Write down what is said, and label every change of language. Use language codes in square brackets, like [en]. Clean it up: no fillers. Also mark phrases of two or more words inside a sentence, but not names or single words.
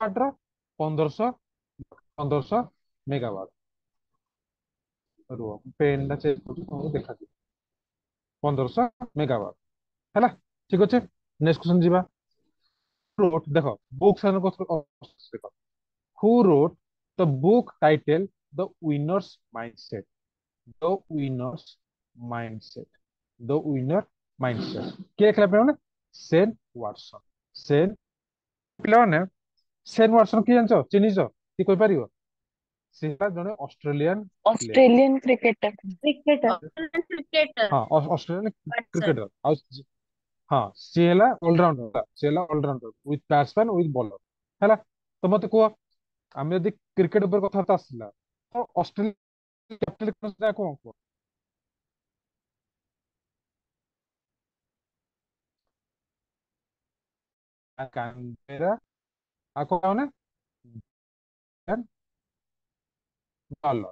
[or] ମାତ୍ର 1500 ମେଗାୱାଟ। ରୁହ, ପେନ୍ ଟା ଚେକ୍ କରୁଛି, ତମକୁ ଦେଖାଯିବ। 1500 ମେଗାୱାଟ ହେଲା। ଠିକ ଅଛି। [en] next question [or] ଯିବା। ଦେଖ ବୁକ୍ ଦେଖ, [en] who wrote the book title The Winner's Mindset? The Winner's Mindset. The Winner Mindset. [or] କିଏ ଲେଖିଲା ପିଲାମାନେ? ସେନ୍ ୱାଟସନ। ସେନ୍, ପିଲାମାନେ ସେନ୍ ୱାଟସନ କିଏ ଜାଣିଛ? ଚିହ୍ନିଛ? କିଏ କହିପାରିବ? ସେ ହେଲା ଜଣେ ଅଷ୍ଟ୍ରେଲିଆନ ପ୍ଲେୟର। [en] Australian cricketer. cricketer. क्रिकेटर। [or] ହଁ, ଅଷ୍ଟ୍ରେଲିଆନ [hi] सर [or] କ୍ରିକେଟର। ଆଉ ହଁ, ସିଏ ହେଲା ଅଲରାଉଣ୍ଡର। ସିଏ ହେଲା [en] allrounder with batsman with bowler [or] ହେଲା। ତ ମତେ କୁହ, ଆମେ ଯଦି କ୍ରିକେଟ ଉପରେ କଥାବାର୍ତ୍ତା ଆସିଲା, ତ ଅଷ୍ଟ୍ରେଲିଆ କ୍ୟାପ୍ଟେନ କଣ କୁହ? କାନବେରା, ଆଉ କଣ ମାନେ ଡଲର।